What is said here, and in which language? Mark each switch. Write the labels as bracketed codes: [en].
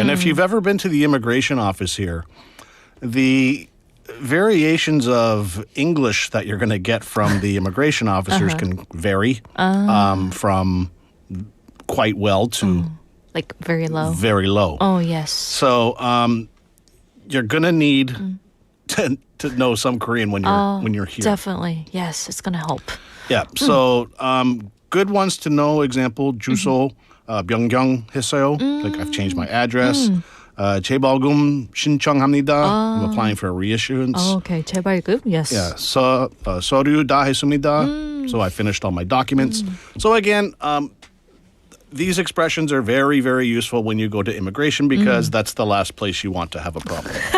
[en] And if you've ever been to the immigration office here, the variations of English that you're going to get from the immigration officers can vary from quite well to Like very low. very low. Oh, yes. So you're going to need to know some Korean when you're here. Definitely. Yes, it's going to help. Yeah. So good ones to know. [ko] Example, 주소 변경 했어요. [en] Like I've changed my address. [ko] 재발급 신청합니다. [en] I'm applying for a reissuance. Oh, okay. 재발급. Yes. [ko] Yeah. 서류 다 했습니다. [en] So I finished all my documents. So again, these expressions are very, very useful when you go to immigration because that's the last place you want to have a problem.